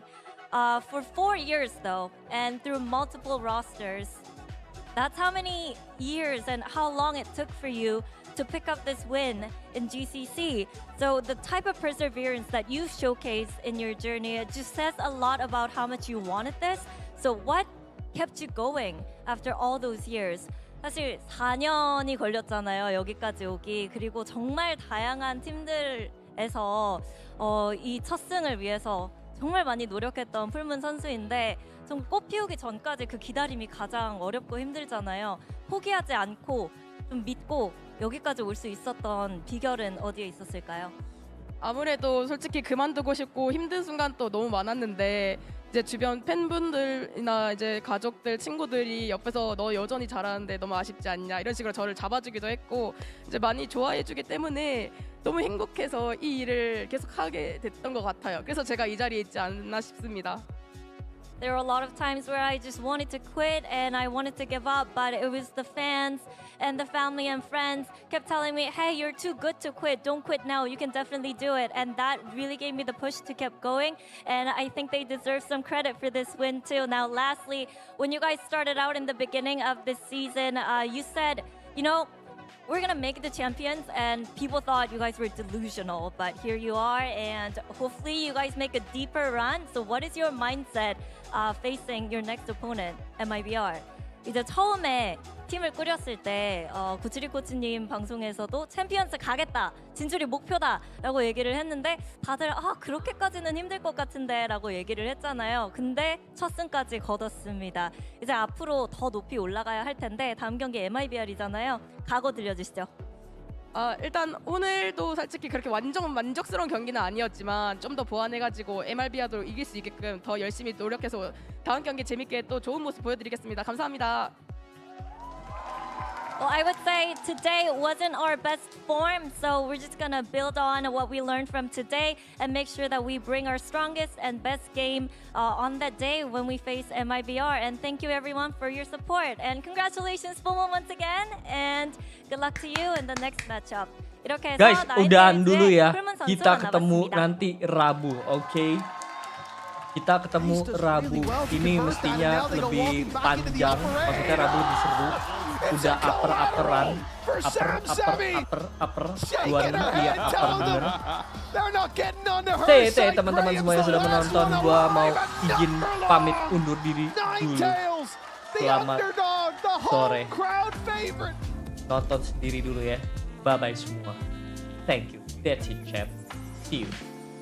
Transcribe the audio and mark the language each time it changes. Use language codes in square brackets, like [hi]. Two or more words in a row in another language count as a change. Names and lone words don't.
[en] For 4 years, though, and through multiple rosters, that's how many years and how long it took for you to pick up this win in GCC. So the type of perseverance that you showcase in your journey, it just says a lot about how much you wanted this. So what kept you going after all those years? [ko] 사실 4년이 걸렸잖아요, 여기까지 오기. 그리고 정말 다양한 팀들에서 이 첫 승을 위해서 정말 많이 노력했던 풀문 선수인데 좀 꽃 피우기 전까지 그 기다림이 가장 어렵고 힘들잖아요. 포기하지 않고 좀 믿고 여기까지 올 수 있었던 비결은 어디에 있었을까요? 아무래도 솔직히 그만두고 싶고 힘든 순간도 너무 많았는데 이제 주변 팬분들이나 이제 가족들, 친구들이 옆에서 너 여전히 잘하는데 너무 아쉽지 않냐 이런 식으로 저를 잡아주기도 했고 이제 많이 좋아해주기 때문에 너무 행복해서 이 일을 계속 하게 됐던 것 같아요. 그래서 제가 이 자리에 있지 않나 싶습니다. [en] There were a lot of times where I just wanted to quit and I wanted to give up, but it was the fans and the family and friends kept telling me, hey, you're too good to quit. Don't quit now. You can definitely do it. And that really gave me the push to keep going. And I think they deserve some credit for this win too. Now, lastly, when you guys started out in the beginning of this season, you said, you know, we're gonna make it the champions, and people thought you guys were delusional, but here you are, and hopefully you guys make a deeper run. So what is your mindset facing your next opponent, MIBR? [ko] 이제 처음에 팀을 꾸렸을 때 구치리 코치님 방송에서도 챔피언스 가겠다, 진출이 목표다 라고 얘기를 했는데 다들 그렇게까지는 힘들 것 같은데 라고 얘기를 했잖아요. 근데 첫 승까지 거뒀습니다. 이제 앞으로 더 높이 올라가야 할 텐데 다음 경기 MIBR이잖아요. 각오 들려주시죠. 일단 오늘도 솔직히 그렇게 완전 만족스러운 경기는 아니었지만 좀 더 보완해가지고 MRBR도 이길 수 있게끔 더 열심히 노력해서 다음 경기 재밌게 또 좋은 모습 보여드리겠습니다. 감사합니다. [en] Well, I would say today wasn't our best form, so we're just gonna build on what we learned from today and make sure that we bring our strongest and best game on that day when we face MIBR. And thank you everyone for your support. And congratulations, FOMO, once again. And good luck to you in the next matchup. [ko] 이렇게 해서 [id] Guys, udahan dulu ya. [ko] 풀문 선수 [id] Kita ketemu [ko] 만나봤습니다. [id] nanti Rabu, oke? Kita ketemu Rabu. Ini mestinya lebih panjang, maksudnya Rabu lebih seru. Udah upper-upperan, upper 26 iya upper bener. Teman-teman semuanya sudah menonton, gua mau izin pamit undur diri dulu. Selamat sore. Nonton sendiri dulu ya. Bye bye semua. [en] Thank you. That's it, chat. See you.